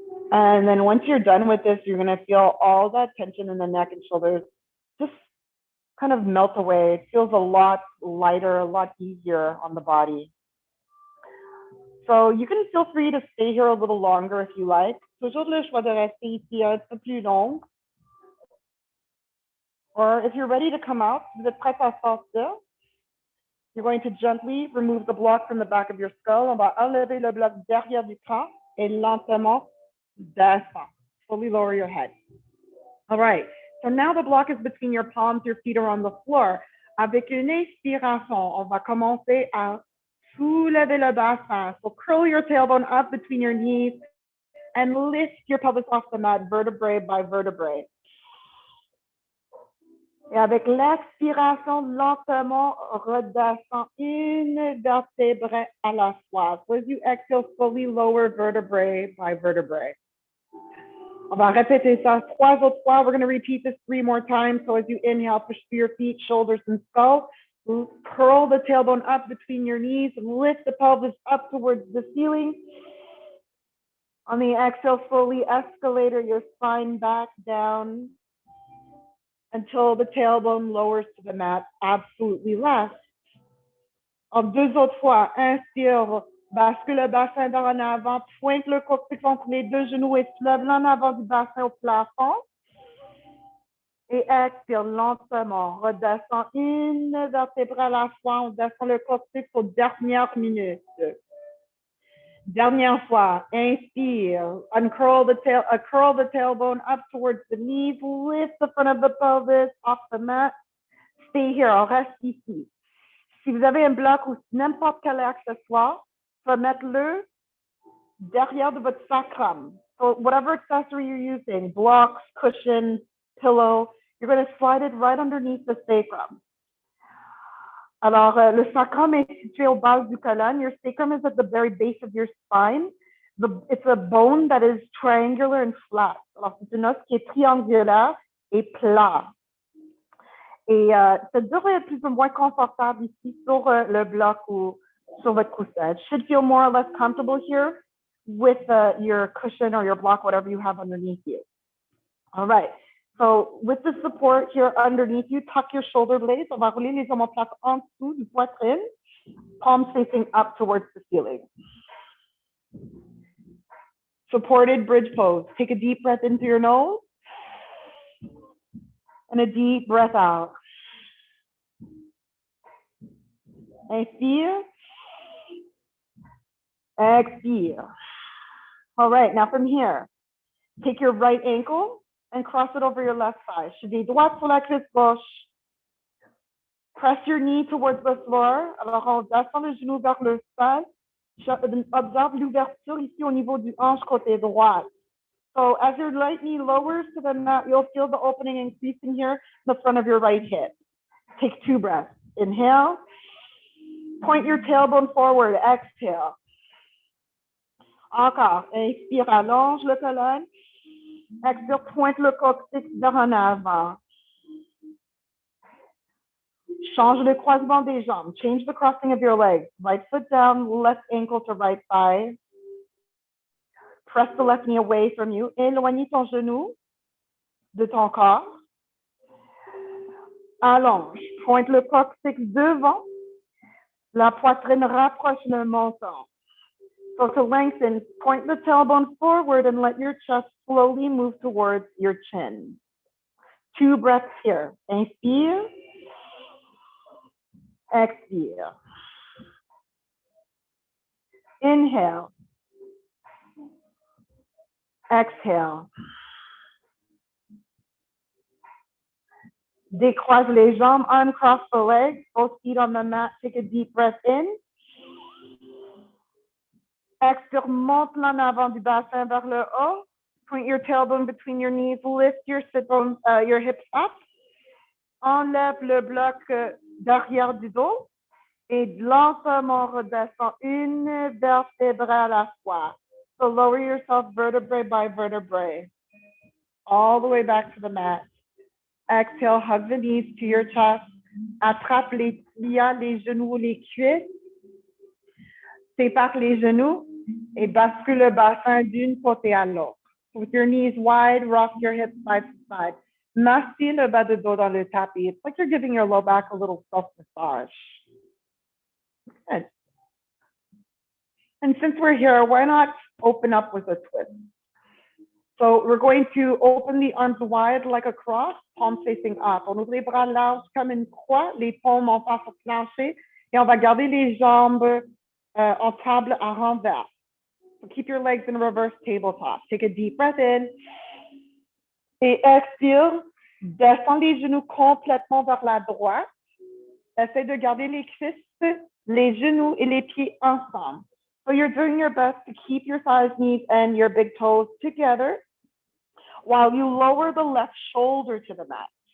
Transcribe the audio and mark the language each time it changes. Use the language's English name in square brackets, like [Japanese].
[English] And then once you're done with this, you're gonna feel all that tension in the neck and shoulders just kind of melt away. It feels a lot lighter, a lot easier on the body. So you can feel free to stay here a little longer if you like. [French] Toujours le choix de rester ici un peu plus long. [English] Or if you're ready to come out, [French] vous êtes prêt à sortir, [English] you're going to gently remove the block from the back of your skull. [French] On va enlever le bloc derrière du crâne et lentement descendre. [English] Slowly lower your head. All right. So now the block is between your palms, your feet are on the floor. [French] Avec une inspiration, on va commencer à soulever le bassin. [English] So curl your tailbone up between your knees and lift your pelvis off the mat, vertebrae by vertebrae. [French] Et avec l'expiration, lentement, redescend une vertèbre à la fois. [English] So as you exhale, slowly lower vertebrae by vertebrae. [French] On va répéter ça 3 autres fois. [English] We're going to repeat this 3 more times. So as you inhale, push through your feet, shoulders, and skull. Curl the tailbone up between your knees and lift the pelvis up towards the ceiling. On the exhale, slowly escalate your spine back down until the tailbone lowers to the mat, absolutely last. [French] En 2 autres fois, inspire, bascule le bassin vers en avant, pointe le coccyx entre les 2 genoux et soulève l'en avant du bassin au plafond. Et expire lentement, redescend une vertèbre à la fois, on descend le coccyx aux dernières minutes. Dernière fois, inspire, [English] curl the tailbone up towards the knees, lift the front of the pelvis off the mat. Stay here, [French] on reste ici. Si vous avez un bloc ou n'importe quel accessoire, remettez-le derrière de votre sacrum. [English] So whatever accessory you're using, blocks, cushion, pillow, you're going to slide it right underneath the sacrum. [French] Alors, le sacrum est situé au bas du colonne. [English] Your sacrum is at the very base of your spine. It's a bone that is triangular and flat. [French] Alors, c'est une os qui est triangulaire et plat. Et ça devrait être plus ou moins confortable ici sur le bloc ou sur votre coussin. [English] It should feel more or less comfortable here with your cushion or your block, whatever you have underneath you. All right. So with the support here underneath you, tuck your shoulder blades. [French] On va rouler les omoplates en dessous du poitrine, [English] palms facing up towards the ceiling. Supported bridge pose. Take a deep breath into your nose and a deep breath out. [French] Inspire. Expire. [English] All right, now from here, take your right ankle and cross it over your left thigh. [French] Cheville droite sur la cuisse gauche. [English] Press your knee towards the floor. [French] Alors, on descend le genou vers le sol. Observe l'ouverture ici au niveau du hanche côté droit. [English] So as your right knee lowers to the mat, you'll feel the opening increasing here in the front of your right hip. Take 2 breaths. Inhale. Point your tailbone forward. Exhale. [French] Encore. Inspire, allonge le colonne. Expire, pointe le coccyx vers en avant. Change le croisement des jambes. [English] Change the crossing of your legs. Right foot down, left ankle to right thigh. Press the left knee away from you. [French] Éloigne ton genou de ton corps. Allonge. Pointe le coccyx devant. La poitrine rapproche le menton. [English] So to lengthen, point the tailbone forward and let your chest slowly move towards your chin. 2 breaths here. [French] Inspire. Expire. [English] Inhale. Exhale. [French] Décroise les jambes, [English] uncross the legs, both feet on the mat. Take a deep breath in. [French] Expire, monte l'en avant du bassin vers le haut. [English] Point your tailbone between your knees. Lift your your hips up. [French] Enlève le bloc derrière du dos. Et lentement redescend une vertébrale à la fois. [English] So lower yourself vertebrae by vertebrae. All the way back to the mat. Exhale, hug the knees to your chest. [French] Attrape les pliants, les genoux, les cuisses. Sépare les genoux et bascule le bassin d'une côté à l'autre. [English] With your knees wide, rock your hips side to side. [French] Massez le bas de dos dans le tapis. [English] It's like you're giving your low back a little self-massage. Good. And since we're here, why not open up with a twist? So we're going to open the arms wide like a cross, palms facing up. [French] On ouvre les bras larges comme une croix, les paumes en face au plancher, et on va garder les jambes en table à renvers. [English] So keep your legs in reverse tabletop. Take a deep breath in. [French] Et expire. Descends les genoux complètement vers la droite. Essaye de garder les cuisses, les genoux et les pieds ensemble. [English] So you're doing your best to keep your thighs, knees, and your big toes together while you lower the left shoulder to the mat.